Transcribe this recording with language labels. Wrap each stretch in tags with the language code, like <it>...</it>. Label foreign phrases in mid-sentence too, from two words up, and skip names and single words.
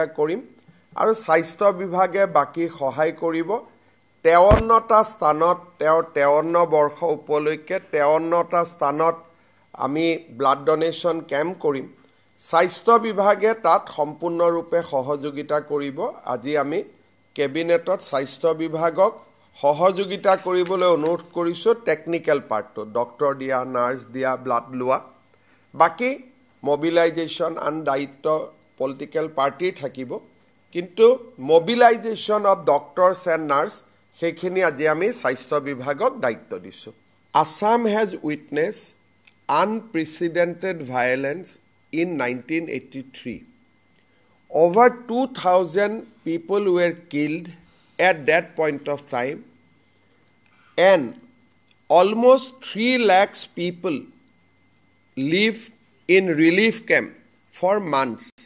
<as>কৰিম আৰু স্বাস্থ্য বিভাগে বাকি সহায় কৰিব 53টা স্থানত 53 বৰ্ষ উপলক্ষে 53টা স্থানত আমি ব্লাড ডোনেশ্যন কেম্প কৰিম স্বাস্থ্য বিভাগে তাত সম্পূৰ্ণৰূপে সহযোগিতা কৰিব আজি আমি কেবিনেটত স্বাস্থ্য বিভাগক সহযোগিতা কৰিবলৈ অনুৰোধ কৰিছো</as> <en>technical partটো</en> <as>ডক্টৰ দিয়া নাৰ্স দিয়া ব্লাড লোৱা বাকি</as> <en>mobilization and</en> <as>দায়িত্ব</as> <en>political party</en> <as>থাকিব কিন্তু mobilization</as> <en>of doctors and nurse</en> <as>সেইখিনি আজি আমি স্বাস্থ্য বিভাগক দায়িত্ব দিছো</as> <en>Assam has witnessed unprecedented violence in 1983 over 2000 people were killed at that point of time and almost 3 lakhs people live in relief camp for months.</en>